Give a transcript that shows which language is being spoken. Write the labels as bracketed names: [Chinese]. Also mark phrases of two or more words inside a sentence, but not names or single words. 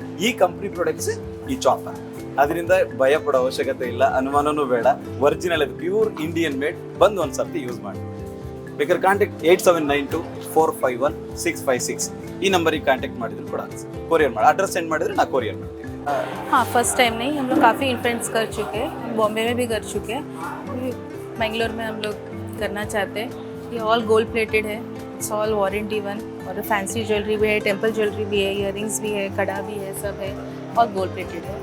[Kannada] ಈ [English] company products, [Kannada] ಈ ಚಾಪರ್ ಅದರಿಂದ ಭಯ ಪಡೋ ಅವಶ್ಯಕತೆ ಇಲ್ಲ, ಅನುಮಾನನೂ ಬೇಡ. ಒರಿಜಿನಲ್ ಅದು [English] pure Indian made. [Kannada] ಬಂದು ಒಂದು ಸರ್ತಿ ಯೂಸ್ ಮಾಡಿ. ಬೇಕಾದ್ರೆ ಕಾಂಟ್ಯಾಕ್ಟ್ 8792451656 ಈ ನಂಬರಿಗೆ ಕಾಂಟ್ಯಾಕ್ಟ್ ಮಾಡಿದ್ರು ಕೂಡ ಕೊರಿಯರ್ ಮಾಡಿ. [English] address send [Kannada] ಮಾಡಿದ್ರೆ ನಾ ಕೊರಿಯರ್ ಮಾಡ್ತೀನಿ. [Hindi] हाँ, [English] first time [Hindi] नहीं, हम लोग काफ़ी इन्फ्लुएंस कर चुके हैं, बॉम्बे में भी कर चुके हैं, बेंगलोर में हम लोग करना चाहते हैं. ये [English] all gold plated [Hindi] है, [English] it's all warranty one, [Hindi] और [English] fancy jewellery [Hindi] भी है, [English] temple jewellery [Hindi] भी है, ईयरिंग्स भी है, कड़ा भी है, सब है, [English] all gold plated [Hindi] है.